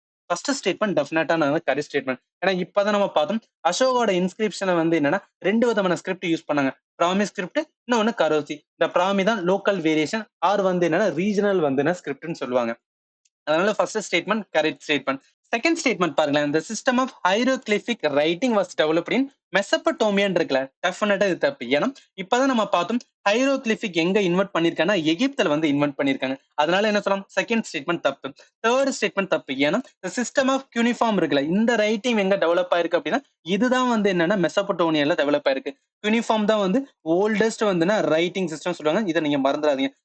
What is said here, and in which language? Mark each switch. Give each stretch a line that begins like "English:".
Tamil: First statement டெஃபினட்டான correct statement. ஏன்னா இப்பதான் நம்ம பார்த்தோம் அசோகோட இன்ஸ்கிரிப்ஷனை வந்து என்னன்னா 2 விதமான ஸ்கிரிப்ட் யூஸ் பண்ணாங்க. பிராமி ஸ்கிரிப்ட், இன்னொன்னு கரோசி. இந்த பிராமி தான் லோக்கல் வேரியேஷன் ஆர் வந்து என்னன்னா ரீஜனல் வந்து ஸ்கிரிப்ட்னு சொல்லுவாங்க. அதனால first statement correct statement. Second statement பாருங்களேன்.
English: the system of hieroglyphic writing was developed in மெசபடோமியான்னு
Tamil: இருக்குல்ல, டெஃபினட்டா இது தப்பு. ஏன்னா இப்பதான் நம்ம பார்த்தோம் ஹைரோகிளிபிக் எங்க இன்வெர்ட் பண்ணிருக்காங்கன்னா எகிப்துல வந்து இன்வெர்ட் பண்ணிருக்காங்க. அதனால என்ன சொல்லலாம், செகண்ட் ஸ்டேட்மெண்ட் தப்பு. தேர்ட் ஸ்டேட்மெண்ட் தப்பு. ஏன்னா சிஸ்டம் ஆஃப் யூனிஃபார்ம் இருக்குல்ல, இந்த ரைட்டிங் எங்க டெவலப் ஆயிருக்கு அப்படின்னா இதுதான் வந்து என்னன்னா மெசபடோனியால டெவலப் ஆயிருக்கு. யூனிஃபார்ம் தான் வந்து ஓல்டஸ்ட் வந்துன்னா ரைட்டிங் சிஸ்டம் சொல்லுவாங்க. இதை நீங்க மறந்துடாதீங்க.